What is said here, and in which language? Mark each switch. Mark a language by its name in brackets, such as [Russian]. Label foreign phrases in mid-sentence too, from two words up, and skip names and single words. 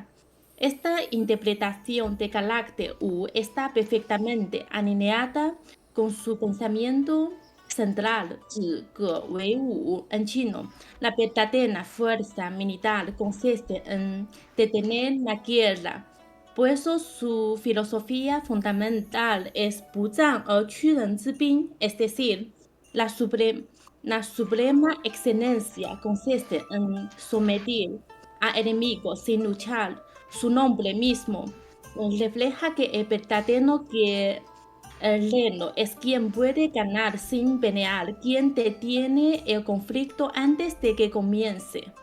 [Spanish] Esta interpretación de carácter Wu está perfectamente alineada con su pensamiento central, [Chinese] 止戈为武, [Spanish] en chino. La verdadera fuerza militar consiste en detener la guerra. Por eso su filosofía fundamental es [Chinese] 不战而屈人之兵, [Spanish] es decir, la suprema excelencia consiste en someter a enemigos sin luchar. Su nombre mismo refleja que el verdadero guerrero es quien puede ganar sin pelear, quien detiene el conflicto antes de que comience.